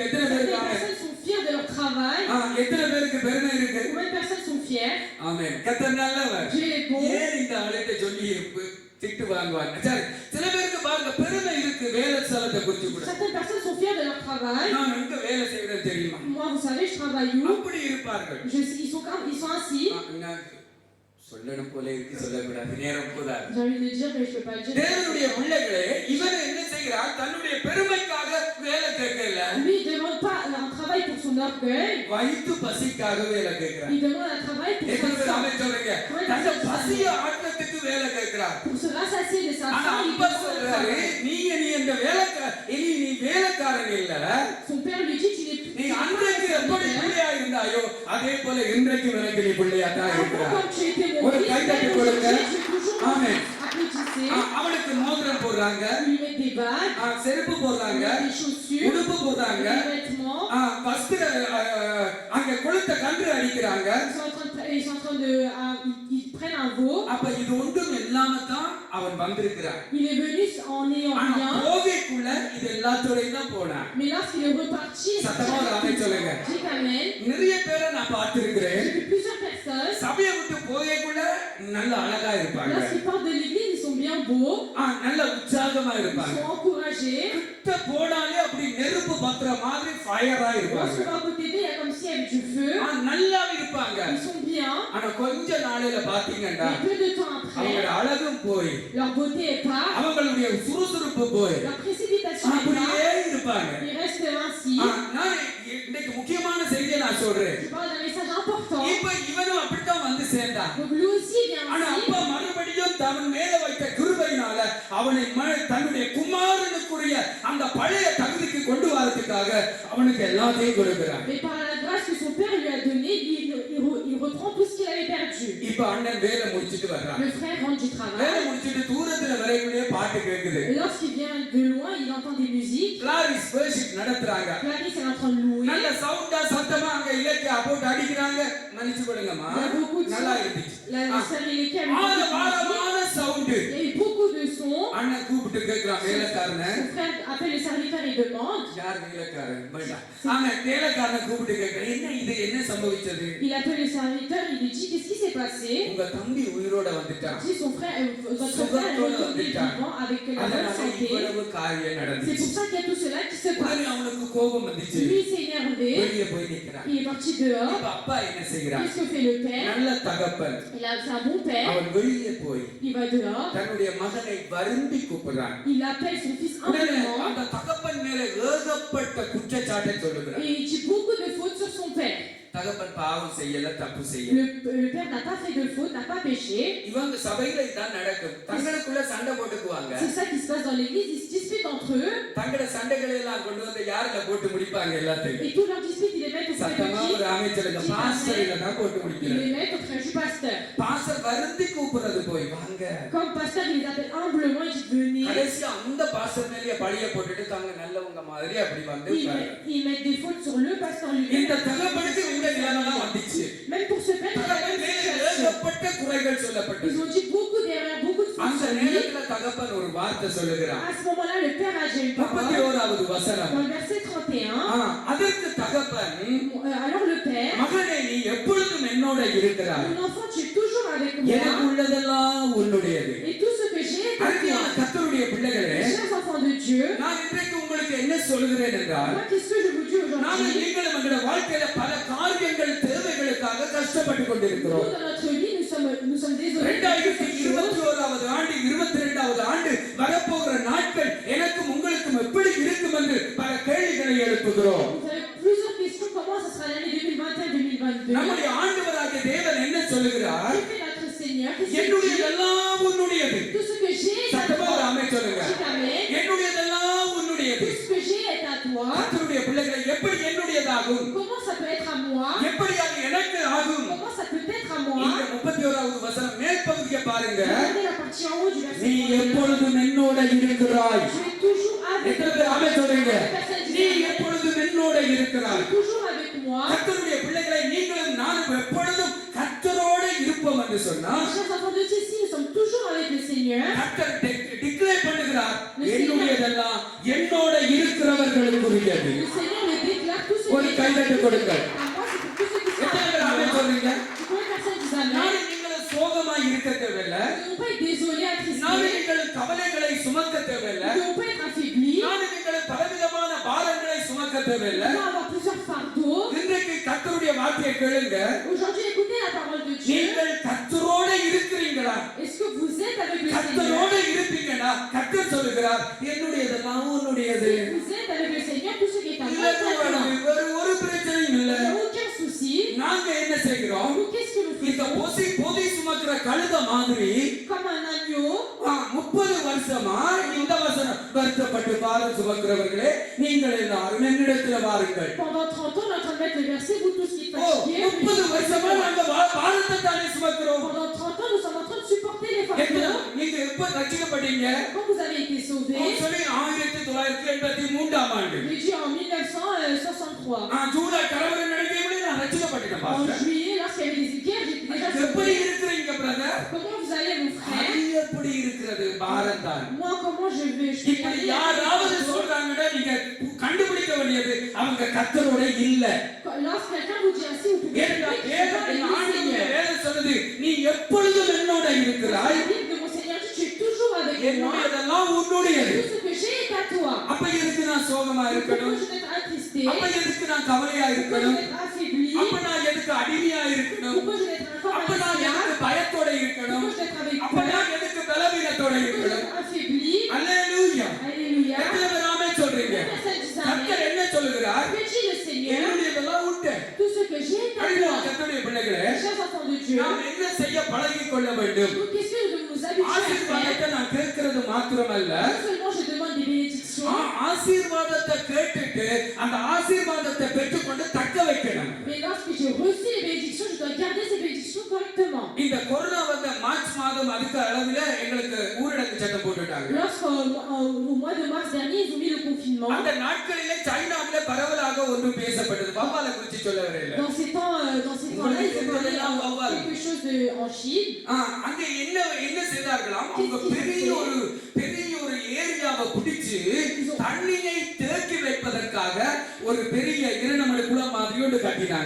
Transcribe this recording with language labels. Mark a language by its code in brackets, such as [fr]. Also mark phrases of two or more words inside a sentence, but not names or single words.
[ta] எத்தனை பேர் [fr] Certaines [ta] இருக்காங்க? [fr] personnes sont fiers de leur travail. [ta] எத்தனை பேருக்கு பெருமை இருக்கு? [fr] Combien de personnes sont fiers? [ta] ஆமென். கர்த்தர் நல்லவர். [fr] Dieu est bon. [ta] ஏன் இந்த ஆளுகிட்ட சொல்லி திட்டு வாங்குவாங்க? சரி, சில பேருக்கு பாருங்க பெருமை இருக்கு வேலை ஸ்தலத்தை குறித்து கூட. [fr] Certaines personnes sont fiers de leur travail. [ta] நான் எங்க வேலை செய்யறது தெரியுமா? [fr] Moi, vous savez, je travaille où? [ta] அப்படி இருப்பார்கள். [fr] Ils sont ainsi. [ta] நான் சொல்லணும் போல இருக்கு, சொல்லக்கூடாது, நேரம் போதாது. [fr] J'ai envie de dire, mais je peux pas le dire. [ta] தேவனுடைய பிள்ளைகளே, இவர் என்ன செய்கிறார்? தன்னுடைய பெருமைக்காக வேலை கேட்கல, [fr] Lui, il ne demande pas un travail pour son orgueil. [ta] வயிற்று பசிக்காக வேலை கேட்கிறார். [fr] Il demande un travail pour [ta] எத்தனை [fr] sa [ta] பேர் [fr] faim. [ta] ஆமென் சொல்றீங்க? தன்னுடைய பசியை ஆற்றத்துக்கு வேலை கேட்கிறார். [fr] Pour se rassasier de sa [ta] ஆனா [fr] faim, il [ta] அப்பா [fr] demande un [ta] சொல்றாரு, [fr] travail. [ta] நீ இந்த நீ வேலைக்காரன் இல்ல, [fr] Son père lui dit, tu n'es [ta] நீ [fr] plus [ta] அன்றைக்கு எப்படி பிள்ளையா இருந்தாயோ அதே போல இன்றைக்கும் எனக்கு நீ பிள்ளையா தான் இருக்கிறார். [fr] comme tu étais mon [ta] ஒரு [fr] fils, [ta] கை தட்டி [fr] même [ta] கொடுங்க. [fr] aujourd'hui, tu es toujours mon [ta] ஆமென். [fr] fils. Applaudissez. [ta] அவனுக்கு மோதிரம் போடுறாங்க, [fr] Lui mettre des bagues, [ta] செருப்பு போடுறாங்க, [fr] des chaussures, [ta] உடுப்பு போடுறாங்க, [fr] des vêtements. [ta] வஸ்திர அங்க கொளுத்த கன்று அடிக்கிறாங்க. [fr] Ils sont en train de, ils prennent un veau. [ta] அப்ப இது ஒன்றும் இல்லாம தான் அவன் வந்திருக்கிறான். [fr] Il est venu en ayant [ta] ஆனா [fr] rien. [ta] போகைக்குள்ள இது எல்லாத்தோடையும் தான் போனான். [fr] Mais lorsqu'il est reparti, il est [ta] சத்தமா ஒரு [fr] parti [ta] ஆமென் [fr] avec [ta] சொல்லுங்க. [fr] tout. Dites amen. [ta] நிறைய பேரை நான் பார்த்திருக்கிறேன். [fr] J'ai vu plusieurs personnes. [ta] சபையை விட்டு போகைக்குள்ள நல்ல அழகா இருப்பாங்க, [fr] Lorsqu'ils partent de l'église, ils sont bien beaux. [ta] நல்ல உற்சாகமா [fr] Ils [ta] இருப்பாங்க. [fr] sont encouragés. [ta] கிட்ட போனாலே அப்படி நெருப்பு பத்துற மாதிரி ஃபயரா இருப்பாங்க. [fr] Lorsqu'on va à côté d'eux, il y a comme s'il y avait du feu. [ta] நல்லா இருப்பாங்க. [fr] Ils sont bien. [ta] ஆனா கொஞ்ச நாளையில பாத்தீங்கன்னா [fr] Mais peu de temps [ta] அவங்களோட [fr] après, [ta] அழகும் போய் [fr] leur beauté est part. [ta] அவங்களுடைய சுறுசுறுப்பு போய் [fr] Leur précipitation est [ta] அப்படியே [fr] part. [ta] இருப்பாங்க. [fr] Ils restent ainsi. [ta] நான் இன்னைக்கு முக்கியமான செய்தியை நான் சொல்றேன். [fr] Je parle d'un message important. [ta] இப்ப இவனும் அப்படித்தான் வந்து சேர்ந்தான். [fr] Donc lui aussi vient [ta] ஆனா [fr] ainsi. [ta] அப்பா மறுபடியும் தவன் மேல வைத்த கிருபையினால அவனை தன்னுடைய குமாரனுக்குரிய அந்த பழைய தகுதிக்கு கொண்டு வரதுக்காக அவனுக்கு எல்லாத்தையும் கொடுக்கிறான். [fr] Mais par la grâce que son père lui a donnée, il reprend tout ce qu'il avait perdu. [ta] இப்ப அண்ணன் வேலை முடிச்சிட்டு வர்றான். [fr] Le frère rentre du [ta] வேலை [fr] travail. [ta] முடிச்சிட்டு தூரத்துல வரைக்குள்ளே பாட்டு கேக்குது. [fr] Et lorsqu'il vient de loin, il entend des musiques. [ta] கிளாரிஸ் worship நடத்துறாங்க. [fr] Clarisse est en train de louer. [ta] நல்ல சவுண்டா சத்தமா அங்க இலக்கியா போட்டு அடிக்கிறாங்க. மன்னிச்சு கொடுங்கம்மா, [fr] Il y a beaucoup de [ta] நல்லா [fr] sons. [ta] இருந்துச்சு. [fr] La sœur Eléka a mis beaucoup de musique. [ta] ஆழமான சவுண்ட். [fr] Il y a eu beaucoup de sons. [ta] அண்ணன் கூப்பிட்டு கேக்குறான் வேலைக்காரனை. [fr] Son frère appelle le serviteur et demande. [ta] யார் வேலைக்காரன்? வேண்டாம். ஆனா வேலைக்காரனை கூப்பிட்டு கேக்குறான், என்ன இது, என்ன சம்பவிச்சது? [fr] Il appelle le serviteur, il lui dit qu'est-ce qui s'est passé. [ta] உங்க தம்பி உயிரோட வந்துட்டான். [fr] Il dit son frère, votre frère est retourné vivant avec la bonne [ta] அதனால [fr] santé. [ta] இவ்வளவு காரியம் [fr] C'est [ta] நடந்துச்சு. [fr] pour ça qu'il y a tout cela qui se [ta] உடனே [fr] passe. [ta] அவனுக்கு கோபம் வந்துச்சு. [fr] Lui s'est énervé. [ta] வெளியே போய் நிக்கிறான். [fr] Il est parti dehors. [ta] இப்ப அப்பா என்ன செய்கிறான்? [fr] Qu'est-ce que fait le père? [ta] நல்ல தகப்பன். [fr] C'est un bon père. [ta] அவன் வெளியே போய் [fr] Il va dehors. [ta] தன்னுடைய மகனை வருந்தி கூப்பிடுறான். [fr] Il appelle son fils [ta] உடனே [fr] humblement. [ta] அந்த தகப்பன் மேல ஏகப்பட்ட குற்றச்சாட்டை சொல்லுகிறான். [fr] Et il dit beaucoup de fautes sur son père. [ta] தகப்பன் பாவம் செய்யல, தப்பு செய்யல. [fr] Le père n'a pas fait de faute, n'a pas péché. [ta] இவங்க சபையில இதான் நடக்கும். தங்களுக்குள்ள சண்டை போட்டுக்குவாங்க. [fr] C'est ça qui se passe dans l'église. Ils se disputent entre eux. [ta] தங்களோட சண்டைகளை எல்லாம் கொண்டு வந்து யாருல போட்டு முடிப்பாங்க எல்லாத்தையும். [fr] Et toutes leurs disputes, ils les mettent auprès [ta] சத்தமா [fr] de [ta] ஒரு [fr] qui? [ta] அமைச்சருக்கு பாஸ்டர் இல்ல தான் போட்டு [fr] Ils [ta] முடிக்கிறார். [fr] les mettent auprès du pasteur. [ta] பாஸ்டர் வருந்தி கூப்பிடுறது போய் வாங்க. [fr] Comme pasteur, il les appelle humblement, il dit venez. [ta] கடைசி அந்த பாஸ்டர் மேலயே பழிய போட்டுட்டு தாங்க நல்லவங்க மாதிரி அப்படி வந்து [fr] Ils mettent des fautes sur le pasteur [ta] இந்த [fr] lui-même. [ta] தகப்பனுக்கு இந்த நிலைமைலாம் வந்துச்சு. [fr] Même pour ce père, il a [ta] தகப்பன் [fr] même [ta] மேல [fr] situation. [ta] ஏகப்பட்ட குறைகள் சொல்லப்பட்டது. [fr] Ils ont dit beaucoup d'erreurs, beaucoup de fautes [ta] அந்த [fr] sur lui. [ta] நேரத்துல தகப்பன் ஒரு வார்த்தை சொல்லுகிறார். [fr] À ce moment-là, le père a dit une parole. [ta] 31வது வசனம். [fr] Dans le verset 31, [ta] அதற்கு தகப்பன் [fr] alors le père, [ta] மகனே நீ எப்பொழுதும் என்னோட இருக்கிறாய். [fr] mon enfant, tu es toujours avec [ta] எனக்கு [fr] moi. [ta] உள்ளதெல்லாம் உன்னுடையது. [fr] Et tout ce que j'ai est à [ta] அருமையான [fr] toi. [ta] கர்த்தருடைய பிள்ளைகளே, [fr] Chers enfants de Dieu, [ta] நான் இன்றைக்கு உங்களுக்கு என்ன சொல்கிறேன் என்றால், [fr] moi, qu'est-ce que je vous dis [ta] நாங்கள் [fr] aujourd'hui? [ta] நீங்களும் எங்களுடைய வாழ்க்கையில பல காரியங்கள் தேவைகளுக்காக கஷ்டப்பட்டு [fr] Nous, [ta] கொண்டிருக்கிறோம். [fr] dans notre vie, nous sommes désolés. [ta] 2021வது ஆண்டு 22வது ஆண்டு வரப்போகிற நாட்கள் எனக்கும் உங்களுக்கும் எப்படி இருக்கும் என்று பல கேள்விகளை எழுப்புகிறோம். [fr] Vous avez plusieurs questions. Comment ça sera l'année 2021-2022? [ta] நம்முடைய ஆண்டவராகிய தேவன் என்ன சொல்லுகிறார்? [fr] Que fait notre Seigneur? Qu'est-ce qu'il dit? [ta] என்னுடையதெல்லாம் உன்னுடையது. [fr] Tout ce que j'ai est à [ta] சத்தமா [fr] toi. [ta] ஒரு ஆமென் சொல்லுங்க. [fr] Dites amen. [ta] என்னுடையதெல்லாம் உன்னுடையது. [fr] Tout ce que j'ai est à toi. [ta] கர்த்தருடைய பிள்ளைகளை எப்படி என்னுடையதாகும்? [fr] Comment ça peut être à moi? [ta] எப்படி அது எனக்கு ஆகும்? [fr] Comment ça peut être à [ta] இந்த [fr] moi? [ta] 31வது வசனம் மேல் பகுதியை பாருங்க. [fr] Regardez la partie en haut du verset [ta] நீ [fr] 31. [ta] எப்பொழுதும் என்னோட இருக்கிறாய். [fr] Tu es toujours avec [ta] எத்தனை [fr] moi. [ta] பேர் ஆமென் சொல்றீங்க? [fr] Personne dit [ta] நீ [fr] amen. [ta] எப்பொழுதும் என்னோட [fr] Tu [ta] இருக்கிறாய். [fr] es toujours avec moi. [ta] கர்த்தருடைய பிள்ளைகளை நீங்களும் நானும் எப்பொழுதும் கர்த்தரோட இருப்போம் என்று சொன்னால் [fr] Chers enfants de Dieu, si nous sommes toujours avec le Seigneur, [ta] கர்த்தர் டிக்ளேர் பண்ணுகிறார் என்னுடையதெல்லாம் என்னோட இருக்கிறவர்களுக்குரியது. [fr] le Seigneur le déclare tout ce [ta] ஒரு [fr] qui est [ta] கைதட்டு கொடுங்கள். [fr] à moi, c'est pour tous ceux qui sont [ta] எத்தனை [fr] avec [ta] பேர் ஆமென் [fr] moi. [ta] சொல்றீங்க? [fr] Combien de personnes disent amen? [ta] நானும் நீங்களும் சோகமாய் இருக்க தேவையில்லை. [fr] Nous ne devons pas être désolés, [ta] நானும் [fr] attristés. [ta] நீங்களும் கவலைகளை சுமக்க தேவையில்லை. [fr] Nous ne devons pas être affaiblis. [ta] நானும் நீங்களும் பலவிதமான பாரங்களை சுமக்க [fr] Nous [ta] தேவையில்லை. [fr] devons avoir plusieurs fardeaux. [ta] இன்றைக்கு கர்த்தருடைய வார்த்தையை கேளுங்க. [fr] Aujourd'hui, écoutez la parole de Dieu. [ta] நீங்கள் கர்த்தரோட இருக்கிறீங்களா? [fr] Est-ce que vous êtes avec le [ta] கர்த்தரோட [fr] Seigneur? [ta] இருப்பீங்கன்னா கர்த்தர் சொல்லுகிறார் என்னுடையதெல்லாம் உன்னுடையது. [fr] Vous êtes avec le Seigneur, tout ce qui est à [ta] இல்ல [fr] moi est à toi. [ta] வேற ஒரு பிரச்சனையும் [fr] Il [ta] இல்ல. [fr] n'y a aucun souci. [ta] நாங்க என்ன செய்கிறோம்? [fr] Nous, qu'est-ce que nous [ta] இந்த [fr] faisons? [ta] பொதி சுமக்கிற கழுத மாதிரி [fr] Comme un agneau, [ta] 30 வருஷமா இந்த வசனம் வருத்தப்பட்டு பாரம் சுமக்கிறவர்களே நீங்கள் எல்லாரும் என்னிடத்தில் வாருங்கள். [fr] pendant 30 ans, on est en train de mettre le verset, vous tous qui êtes [ta] ஓ [fr] fatigués. [ta] 30 வருஷமா நாங்க பாரத்தை தானே சுமக்கிறோம். [fr] Pendant 30 ans, nous sommes en train de supporter les fardeaux. [ta] நீங்க எப்ப ரட்சிக்கப்பட்டீங்க? [fr] Quand vous avez été sauvés, [ta] சொல்லி 1983ஆம் ஆண்டு [fr] j'ai dit en 1963. [ta] ஜூலை கலவர நடக்கையில நான் ரட்சிக்கப்பட்டேன் [fr] En [ta] பாஸ்டர். [fr] juillet, lorsqu'il y avait des guerres, j'étais déjà [ta] எப்படி [fr] sauvé. [ta] இருக்கிறீங்க பிரதர்? [fr] Comment vous allez, mon frère? [ta] அது எப்படி இருக்கிறது பாரம் தான். [fr] Moi, comment je vais? Je [ta] இப்படி யாராவது சொல்றாங்கன்னா நீங்க கண்டுபிடிக்க வேண்டியது அவங்க கர்த்தரோட இல்ல. [fr] Lorsque quelqu'un vous dit ainsi, vous pouvez [ta] ஏன்னா [fr] dire que [ta] வேதம் [fr] c'est pas [ta] ஆண்டவருடைய [fr] le Seigneur. [ta] வேதம் சொல்லுது நீ எப்பொழுதும் என்னோட இருக்கிறாய். [fr] La Bible de mon Seigneur dit, tu es toujours avec moi. [ta] என்னுடையதெல்லாம் உன்னுடையது. [fr] Tout ce que j'ai est à toi. [ta] அப்ப எதுக்கு நான் சோகமா [fr] Pourquoi [ta] இருக்கணும்? [fr] je dois être attristé? [ta] அப்ப எதுக்கு நான் கவலையா [fr] Pourquoi je [ta] இருக்கணும்? [fr] dois être affaibli? [ta] அப்ப நான் எதுக்கு அடிமையா இருக்கணும்? [fr] Pourquoi je dois être [ta] அப்ப [fr] encore [ta] நான் [fr] malade? [ta] எதுக்கு பயத்தோட இருக்கணும்? [fr] Pourquoi je dois être avec [ta] அப்ப [fr] peur? [ta] நான் எதுக்கு பலவீனத்தோட [fr] Pourquoi je dois [ta] இருக்கணும்? [fr] être affaibli? [ta] அல்லேலூயா. [fr] Alléluia. [ta] எத்தனை பேர் ஆமென் சொல்றீங்க? [fr] Personne dit [ta] கர்த்தர் [fr] amen. [ta] என்ன சொல்லுகிறார்? [fr] Que dit le Seigneur? [ta] என்னுடையதெல்லாம் உண்டு. [fr] Tout ce que j'ai est à [ta] அருமையான [fr] toi. [ta] கர்த்தருடைய பிள்ளைகளே, [fr] Chers enfants de Dieu, [ta] நாம் என்ன செய்ய பழகிக் கொள்ள வேண்டும்? [fr] nous, qu'est-ce que nous devons nous habituer à faire? [ta] ஆசீர்வாதத்தை நான் கேட்கிறது மாத்திரமல்ல, [fr] Non seulement je demande des bénédictions, [ta] ஆசீர்வாதத்தை கேட்டுட்டு அந்த ஆசீர்வாதத்தை பெற்றுக்கொண்டு தக்க வைக்கணும். [fr] mais lorsque j'ai reçu les bénédictions, je dois garder ces bénédictions correctement. [ta] இந்த கொரோனா வந்த மார்ச் மாதம் அதுக்கு அளவில் எங்களுக்கு ஊரடங்கு சட்டம் போட்டுட்டாங்க. [fr] Lorsqu'au mois de mars dernier, ils ont mis le confinement. [ta] அந்த நாட்களிலே சைனாவிலே பரவலாக ஒன்று பேசப்பட்டது. வவ்வாலை குறித்து சொல்ல வரையில. [fr] Dans ces temps-là, ils ont parlé quelque chose en Chine. [ta] அங்க என்ன செய்தார்களாம்? அவங்க பெரிய ஒரு ஏரியாவை பிடிச்சு தண்ணியை தேக்கி வைப்பதற்காக ஒரு பெரிய 2 மணி குளம் மாதிரி ஒன்று கட்டினாங்க.